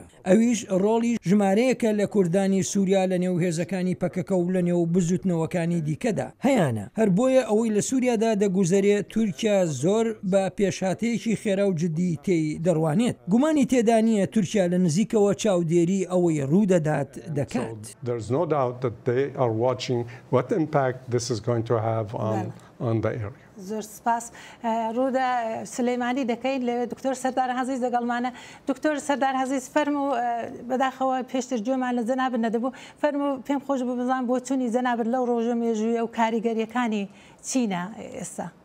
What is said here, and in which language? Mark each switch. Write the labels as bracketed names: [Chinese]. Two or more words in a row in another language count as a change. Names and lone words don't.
[Central Kurdish] ئەویش ڕۆڵی ژمارەیەکە لە کوردانی سووریا لە نێو هێزەکانی پەکەکە و لە نێو بزوتنەوەکانی دیکەدا هەیەە. هەر بۆیە ئەوەی لە سووریادا دەگوزارێت تورکیا زۆر بە پێشهاتەیەکی خێرا و جددی تێی دەڕوانێت. گومانی تێدا نیە تورکیا لە نزیکەوە چاودێری ئەوەی ڕوودەدات دەکات. [English] What impact this is going to have on the area. [Central Kurdish] زۆر سپاس. ڕوودا سلەیمانی دەکەین لە دکتۆر سەردار عەزیز دەگەڵمانە. دکتۆر سەردار عەزیز فەرموو بەداخەوە پێشتر گوێمان لە جەنابەت نەدەبوو. فەرموو پێم خۆش بوو بزانم بۆ چوونی جەنابەت لەو ڕۆژە مێژوویە و کاریگەریەکانی چینە ئێستا.